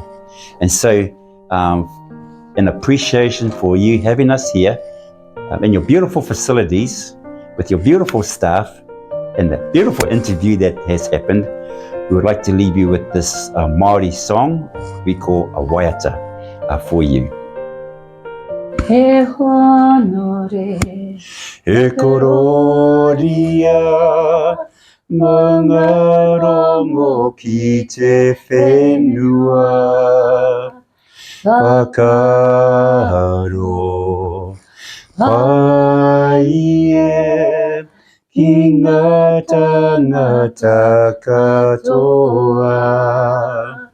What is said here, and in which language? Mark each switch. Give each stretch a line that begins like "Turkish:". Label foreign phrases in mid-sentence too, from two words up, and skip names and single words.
English: And so, in appreciation for you having us here in your beautiful facilities, with your beautiful staff, and the beautiful interview that has happened, we would like to leave you with this Māori song we call a waiata for you.
Māori: e honore, E kororia, mga rongo ki te whenua, whakaro, pai e, ki ngā tangata katoa.